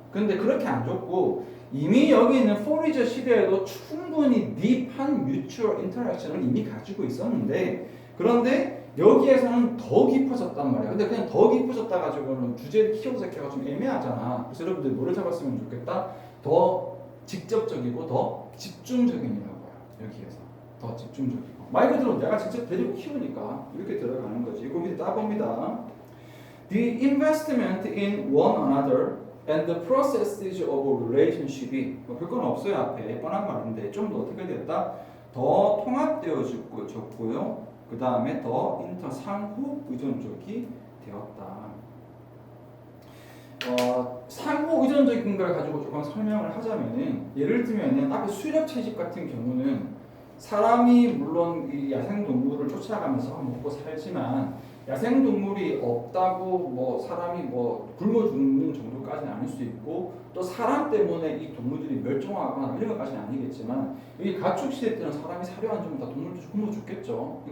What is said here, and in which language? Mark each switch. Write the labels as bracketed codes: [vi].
[ko] 근데 그렇게 안 줬고 이미 여기 있는 포리저 시대에도 충분히 딥한 뮤추얼 인터랙션을 이미 가지고 있었는데 그런데 여기에서는 더 깊어졌단 말이야. 근데 그냥 더 깊어졌다 가지고는 주제를 키워서 키가 좀 애매하잖아. 그래서 여러분들 뭐를 잡았으면 좋겠다? 더 직접적이고 더 집중적인이라고요. 여기에서 더 집중적이고 말 그대로 내가 직접 데리고 키우니까 이렇게 들어가는 거지. 이거 밑에 따봅니다. [en] The investment in one another and the processes of relationship이 별건 없어요. [ko] 앞에 뻔한 말인데 좀 더 어떻게 됐다? 더 통합되어졌고요. 그 다음에 더 상호 의존적이 되었다. 상호 의존적인 걸 가지고 조금 설명을 하자면은 예를 들면은 앞에 수렵 채집 같은 경우는 사람이 물론 이 야생 동물을 쫓아가면서 먹고 살지만 야생 동물이 없다고 뭐 사람이 뭐 굶어 죽는 정도까지는 아닐 수 있고 또 사람 때문에 이 동물들이 멸종하거나 이런 것까지는 아니겠지만 여기 가축 시대 때는 사람이 사료 안 주면 다 동물도 굶어 죽겠죠.